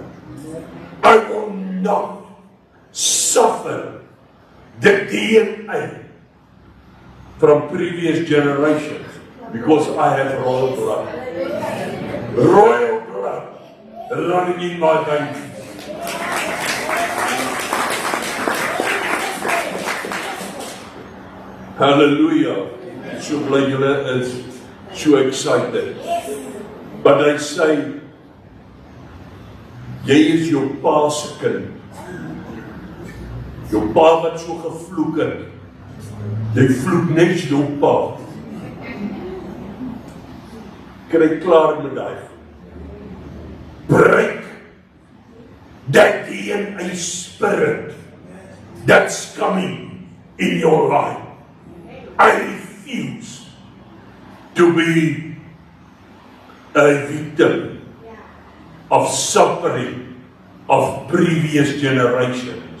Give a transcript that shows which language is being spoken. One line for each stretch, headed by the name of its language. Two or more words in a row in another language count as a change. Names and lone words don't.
English: I will not suffer the DNA from previous generations because I have royal blood. Royal blood running in my veins. Hallelujah.
Afrikaans: So bly julle is so excited.
English: But I say,
Afrikaans: jy is jou pa se kind. Jou pa wat so gevloek het. Jy vloek net jou pa. Kry klaar met daai.
English: Break that DNA spirit that's coming in your life. I refuse to be a victim of suffering of previous generations.